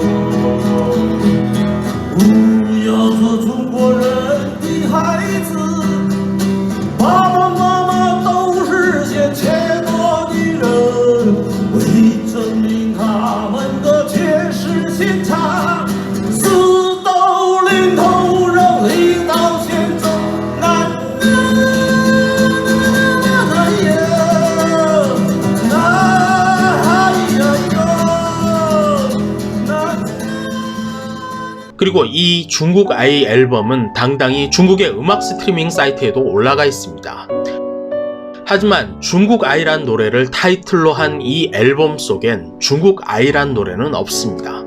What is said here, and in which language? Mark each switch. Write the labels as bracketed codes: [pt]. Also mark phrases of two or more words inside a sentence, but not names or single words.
[zh] 不要做中国人的孩子，爸爸妈妈都是些怯懦的人，为证明他们的铁石心肠，死都领头让领导先走。哎呀，哎呀呦， [ko] 그리고 이 중국 아이 앨범은 당당히 중국의 음악 스트리밍 사이트에도 올라가 있습니다. 하지만 중국 아이란 노래를 타이틀로 한 이 앨범 속엔 중국 아이란 노래는 없습니다.